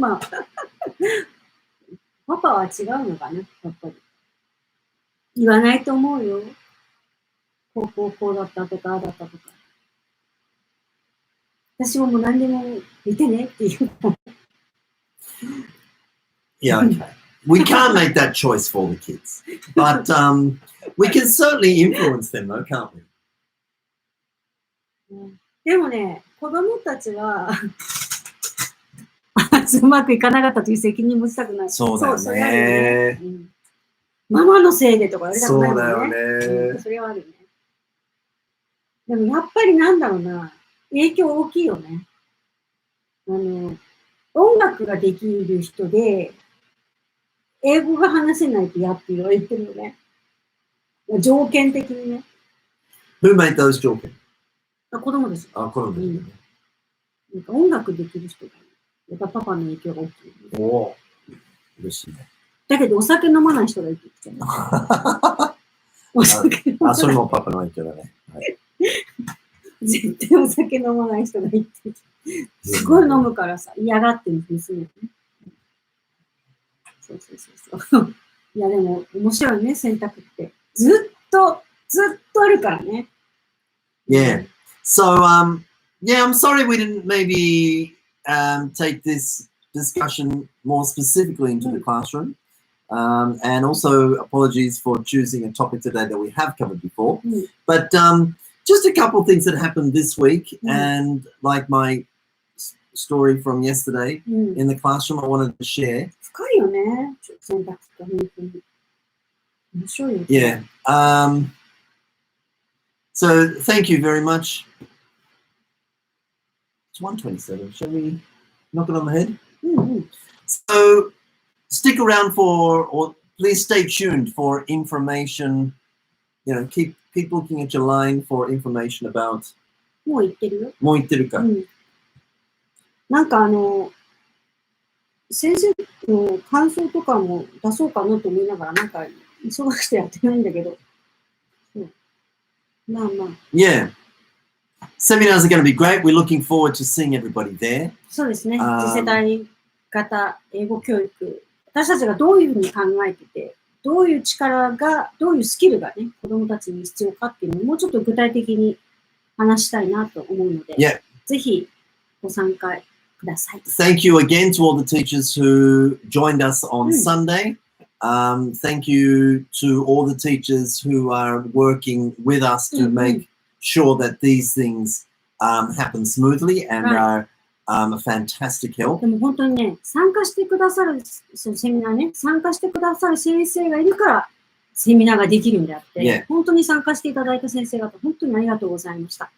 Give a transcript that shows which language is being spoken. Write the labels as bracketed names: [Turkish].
[Japanese] まあ、パパは違うのかな、やっぱり。言わないと思うよ。こうだったとか、ああだったとか。私ももう何でも見てねって言う。 [English] Yeah, okay. We can't make that choice for the kids, but we can certainly influence them, though, can't we? [Japanese] でもね、子供たちはうまくいかなかったという責任持ちたくない。そうだよね。ママのせいでとか言われたくないもんね。そうだよね。それはあるね。でもやっぱりなんだろうな、影響大きいよね。音楽ができる人で、英語が話せないと嫌って言われてるよね。条件的にね。 [English] Who made those 条件？ [Japanese] 子供です。子供ですね。音楽できる人が、やっぱパパの影響が大きい、おお、嬉しいね。だけどお酒飲まない人がいいって言っちゃう。お酒飲まない。それもパパの影響だね。はい、絶対お酒飲まない人がいいって言っちゃう。すごい飲むからさ、嫌がってるんですよね。そう。いやでも面白いね、選択って。ずっとあるからね。 [English] Yeah. So, yeah, I'm sorry we didn't maybe take this discussion more specifically into the classroom. And also apologies for choosing a topic today that we have covered before. But just a couple of things that happened this week and like my story from yesterday in the classroom I wanted to share. [Japanese] 深いよね、選択って本当に。面白いよね。 [English] Yeah. So thank you very much. It's 1:27. Shall we knock it on the head? So stick around or please stay tuned for information. Keep looking at your line for information about. [Japanese] もう言ってるよ。もう言ってるか。なんか先生の感想とかも出そうかなと思いながら、なんか忙しくてやってないんだけど。まあ。 [English] Yeah. Seminars are going to be great. We're looking forward to seeing everybody there. [Japanese] そうですね。次世代型英語教育。私たちがどういうふうに考えてて、どういう力が、どういうスキルがね、子供たちに必要かっていうのをもうちょっと具体的に話したいなと思うので、ぜひご参加ください。 [English] Thank you again to all the teachers who joined us on Sunday. Thank you to all the teachers who are working with us to make sure that these things happen smoothly and are a fantastic help. [Japanese] でも本当にね、参加してくださる、そのセミナーね、参加してくださる先生がいるから、セミナーができるんであって、本当に参加していただいた先生方、本当にありがとうございました。